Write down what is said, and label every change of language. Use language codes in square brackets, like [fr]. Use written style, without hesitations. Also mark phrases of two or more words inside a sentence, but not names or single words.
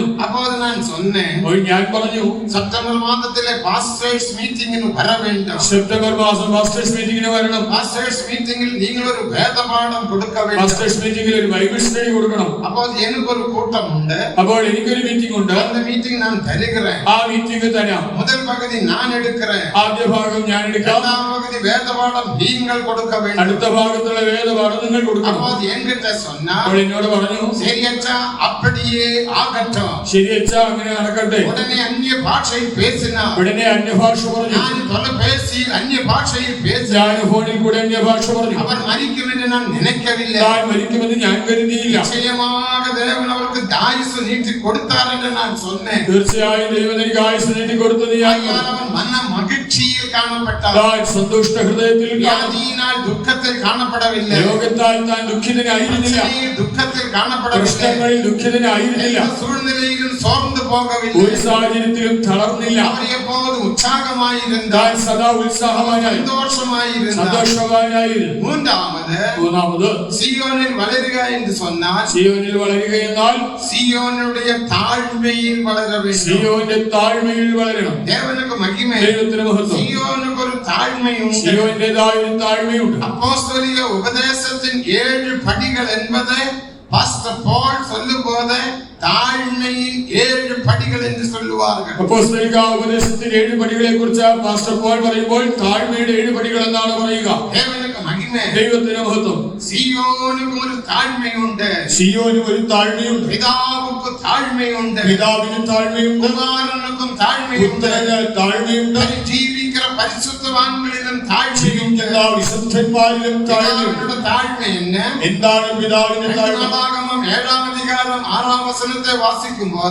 [ml] അപ്പോൾ ഞാൻ ഞാൻ പറഞ്ഞു, സെപ്റ്റംബർ മാസത്തിലെ പാസ്റ്റേഴ്സ് മീറ്റിംഗിന് വര വേണം. സെപ്റ്റംബർ മാസം പാസ്റ്റേഴ്സ് മീറ്റിംഗിന് വരണം. പാസ്റ്റേഴ്സ് മീറ്റിംഗിൽ നിങ്ങൾ ഒരു വേദപാഠം കൊടുക്ക വേണം. പാസ്റ്റേഴ്സ് പേരൻസ് മീറ്റിംഗിൽ ഒരു ബൈബിൾ സ്റ്റഡി കൊടുക്കണം. അപ്പോൾ എനിക്കൊരു കൂട്ടമുണ്ട്. അപ്പോൾ എനിക്കൊരു മീറ്റിംഗ് ഉണ്ട്. [ta] அந்த மீட்டிங் நான் தருகிறேன். [ml] ആ മീറ്റിംഗ് തരാം. [ta] முதல் பகுதி நான் எடுக்கிறேன். [ml] ആദ്യ ഭാഗം ഞാൻ എടുക്കാം. [ta] இரண்டாம் பகுதி வேதபாடம் நீங்கள் கொடுக்க வேண்டும். [ml] അടുത്ത ഭാഗത്തുള്ള വേദപാഠം നിങ്ങൾ കൊടുക്കണം. [ta] അപ്പോൾ என்கிட்ட சொன்னா, [ml] അപ്പോൾ എന്നോട് പറഞ്ഞു, [ta] சரி அச்சா அப்படியே ஆகட்டும். [ml] ശരി അച്ഛാ, അങ്ങനെ നടക്കട്ടെ. [ta] உடனே அந்நிய பாஷையில் பேசினார். [ml] ഉടനെ അന്യഭാഷ പറഞ്ഞു. [ta] நான் தொலைபேசியில் அந்நிய பாஷையில் பேசினார். [ml] ഞാൻ ഫോണിൽ കൂടെ അന്യഭാഷ പറഞ്ഞു. [ta] அவர் மரிக்கும் என்று நான் நினைக்கவில்லை. [ml] താൻ മരിക്കുമെന്ന് ഞാൻ കരുതിയില്ല. [ta] நிச்சயமாக தேவன் அவருக்கு ஆயுசு நீட்டி கொடுத்தார் என்று நான் சொன்னேன். [ml] തീർച്ചയായും ദൈവം എനിക്ക് ആയുസ് നീട്ടി കൊടുത്തത് ഞാൻ [ta] அவன் மன மகிழ்ச்சியில் காணப்பட்டார். [ml] താൻ സന്തുഷ്ട ഹൃദയത്തിൽ [ta] வியாதியினால் துக்கத்தில் காணப்படவில்லை. [ml] രോഗത്താൽ താൻ ദുഃഖിതനായിരുന്നില്ല. [ta] துக்கத்தில் காணப்படவில்லை. [ml] പ്രശ്നങ്ങളിൽ ദുഃഖിതനായിരുന്നില്ല. [ta] சூழ்நிலையிலும் சோர்ந்து போகவில்லை. [ml] ഒരു സാഹചര്യത്തിലും തളർന്നില്ല. [ta] அவர் எப்போதும் உற்சாகமாயிருந்தார். [ml] താൻ സദാ ഉത്സാഹവാനായി [ta] சந்தோஷமாயிருந்தார். [ml] സന്തോഷവാനായിരുന്നു. [ta] மூன்றாவது சீயோனில் வளருக என்று சொன்னார். [ml] സിയോനിൽ വളരുക എന്നാൽ [ta] சீயோனுடைய தாழ்மையில் வளர வேண்டும். [ml] സിയോന്റെ താഴ്മയിൽ വളരണം. [ta] தேவனுக்கு மகிமை. [ml] ദൈവത്തിന് മഹത്വം. [ta] சீயோனுக்கு ஒரு தாழ்மையுண்டு. [ml] സിയോന്റേതായ ഒരു താഴ്മയുണ്ട്. [ta] அப்போஸ்தலிக உபதேசத்தின் 7 படிகள் என்பதை பாஸ்டர் பால் சொல்லும்போது தாழ்மையின் 7 படிகள் என்று சொல்லுவார்கள். [ml] അപ്പോസ്തലിക ഉപദേശത്തിന്റെ 7 പടികളെ കുറിച്ച് പാസ്റ്റർ പോൾ പറയുമ്പോൾ താഴ്മയുടെ 7 പടികൾ എന്നാണ് പറയുക. [ta] தேவனுக்கு மகிமை. [ml] ദൈവത്തിന് മഹത്വം. [ta] சீயோனுக்கு ஒரு தாழ்மையுண்டு. [ml] സിയോന് ഒരു താഴ്മയുണ്ട്. [ta] பிதாவுக்கு தாழ்மையுண்டு. [ml] പിതാവിന് താഴ്മയുണ്ട്. [ta] குமாரனுக்கும் தாழ்மையுண்டு. [ml] പുത്രന് താഴ്മയുണ്ട്. [ta] ஜீவிக்கிற பரிசுத்தவான்களிலும் தாழ்மையுண்டு. [ml] ജീവിക്കുന്ന വിശുദ്ധന്മാരിലും താഴ്മയുണ്ട്. താഴ്മ എന്താണ് പിതാവിന്റെ താഴ്മ? 7-ാം അധികാരം 6-ാം വചനത്തെ വാസിക്കുമ്പോൾ